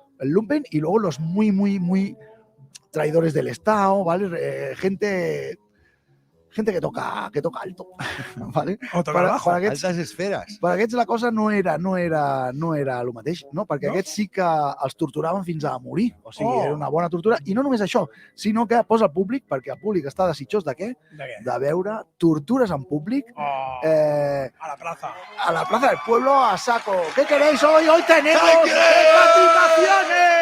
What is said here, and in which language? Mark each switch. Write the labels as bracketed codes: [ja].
[es] El lumpen y luego los muy traidores del Estado, ¿vale? Gente que toca alto, ¿vale? O toca bajo. [ca] Altes esferes. Per aquests la cosa no era el mateix, no? Perquè aquests sí que els torturaven fins a morir. O sigui, era una bona tortura. I no només això, sinó que posa el públic, perquè el públic està desitjós de què? De veure tortures en públic. [es] A la plaza. A la plaza del pueblo, a saco. ¿Qué queréis hoy? Hoy tenemos decapitaciones.